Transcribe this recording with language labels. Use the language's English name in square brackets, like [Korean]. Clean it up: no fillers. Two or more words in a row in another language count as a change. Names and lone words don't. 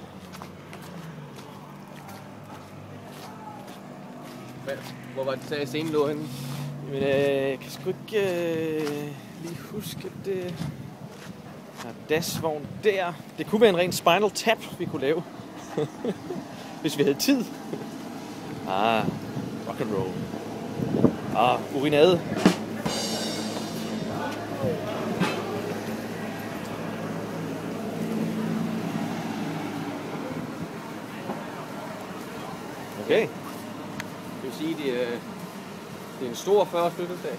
[Danish] Hvor var det, sagde scenen lå henne? Jamen, jeg kan sgu ikke lige huske det. Der er dasvogn der. Det kunne være en ren Spinal Tap, vi kunne lave. Hvis vi havde tid. [English] Rock and roll. [Danish] Urinade. Okay. Det vil sige, det er en stor 40-års fødselsdag.